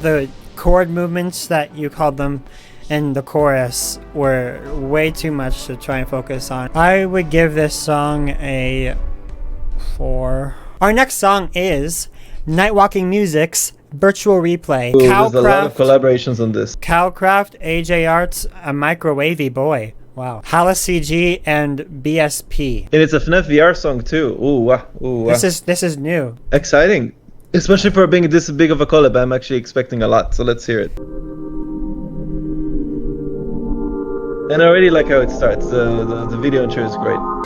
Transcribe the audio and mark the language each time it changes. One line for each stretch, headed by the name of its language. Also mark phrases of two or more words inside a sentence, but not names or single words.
English: The chord movements that you called them and the chorus were way too much to try and focus on. I would give this song a 4. Our next song is Nightwalking Music's Virtual Replay. Ooh, there's a lot of collaborations on this. KaoKraft, AjArts, AMicrowaveyBoi. Wow. HalaCG and BSP. And it's a FNAF VR song too. Ooh, wow. Ooh, wow. This is new. Exciting. Especially for being this big of a collab. I'm actually expecting a lot. So let's hear it. And I already like how it starts. The video intro is great.